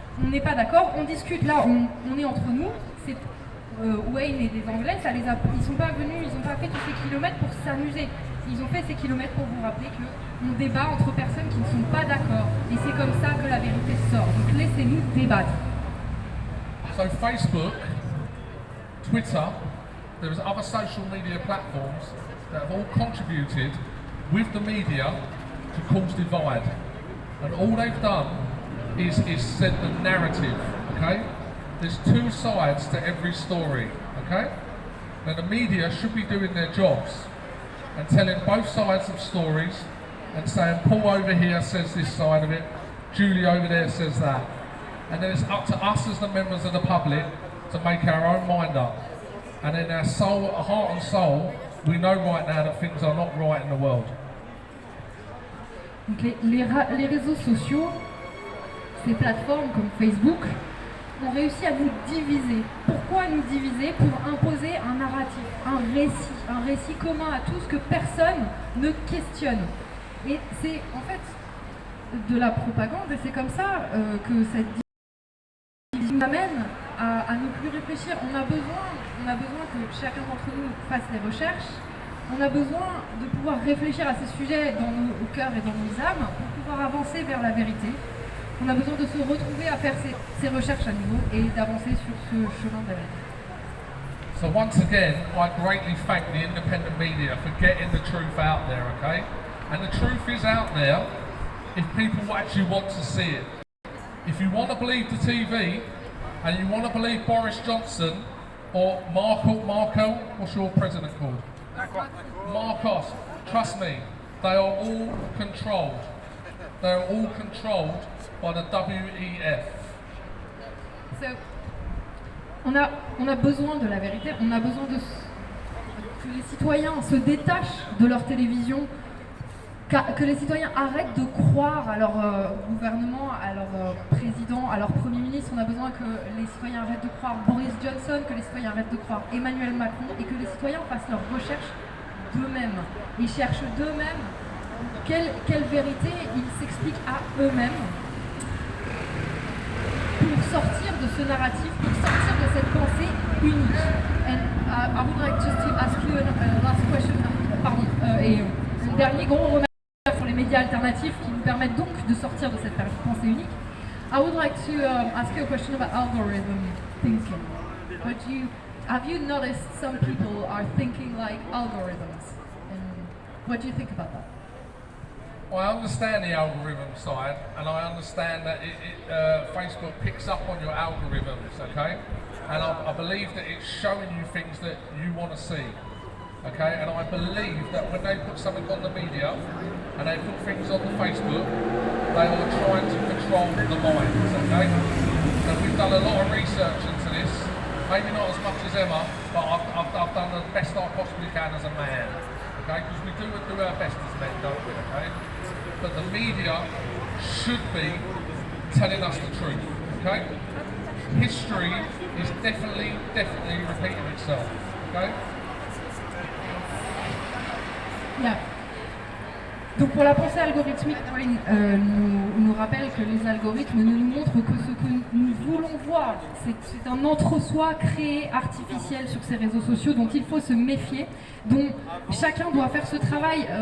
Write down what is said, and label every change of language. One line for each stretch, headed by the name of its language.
French: On n'est pas d'accord, on discute là, on est entre nous. C'est Wayne et des Anglais, ils sont pas venus, ils n'ont pas fait tous ces kilomètres pour s'amuser. Ils ont fait ces kilomètres pour vous rappeler qu'on débat entre personnes qui ne sont pas d'accord. Et c'est comme ça que la vérité sort. Donc laissez-nous débattre.
English: So Facebook, Twitter, there's other social media platforms that have all contributed with the media to cause divide. And all they've done is said the narrative, okay? There's two sides to every story, okay? Now the media should be doing their jobs and telling both sides of stories and saying Paul over here says this side of it, Julie over there says that. And then it's up to us as the members of the public to make our own mind up. And in our soul, heart and soul, we know right now that things are not right in the world.
French: Donc les réseaux sociaux, ces plateformes comme Facebook, ont réussi à nous diviser. Pourquoi nous diviser? Pour imposer un narratif, un récit commun à tous que personne ne questionne. Et c'est en fait de la propagande, et c'est comme ça que cette division nous amène à ne plus réfléchir. On a besoin que chacun d'entre nous fasse des recherches. On a besoin de pouvoir réfléchir à ces sujets dans nos cœurs et dans nos âmes pour pouvoir avancer vers la vérité. On a besoin de se retrouver à faire ces recherches à nouveau et d'avancer sur ce chemin de la vérité.
English: So once again, I greatly thank the independent media for getting the truth out there, okay? And the truth is out there if people actually want to see it. If you want to believe the TV and you want to believe Boris Johnson or Marco, what's your president called? Marcos, trust me, they are all controlled. They are all controlled by the WEF.
French: So, on a besoin de la vérité, on a besoin que les citoyens se détachent de leur télévision, que les citoyens arrêtent de croire à leur gouvernement, à leur président, à leur premier ministre. On a besoin que les citoyens arrêtent de croire Boris Johnson, que les citoyens arrêtent de croire Emmanuel Macron et que les citoyens fassent leurs recherches d'eux-mêmes. Ils cherchent d'eux-mêmes quelle vérité ils s'expliquent à eux-mêmes pour sortir de ce narratif, pour sortir de cette pensée unique.
English: And I would like just to ask you a last question.
French: Pardon, et un dernier gros remarque sur les médias alternatifs qui nous permettent donc de sortir de cette pensée unique.
English: I would like to ask you a question about algorithm thinking. Have you noticed some people are thinking like algorithms? And what do you think about that? Well, I understand the algorithm side, and I understand that Facebook picks up on your algorithms, okay? And I believe that it's showing you things that you want to see, okay? And I believe that when they put something on the media, and they put things on the Facebook, they are trying to control the minds, okay? And we've done a lot of research into this, maybe not as much as Emma, but I've done the best I possibly can as a man, okay? Because we do our best as men, don't we, okay? But the media should be telling us the truth, okay? History is definitely repeating itself, okay? Yeah.
French: Donc pour la pensée algorithmique, Wayne nous rappelle que les algorithmes ne nous montrent que ce que nous voulons voir. C'est un entre-soi créé, artificiel sur ces réseaux sociaux dont il faut se méfier, dont chacun doit faire ce travail.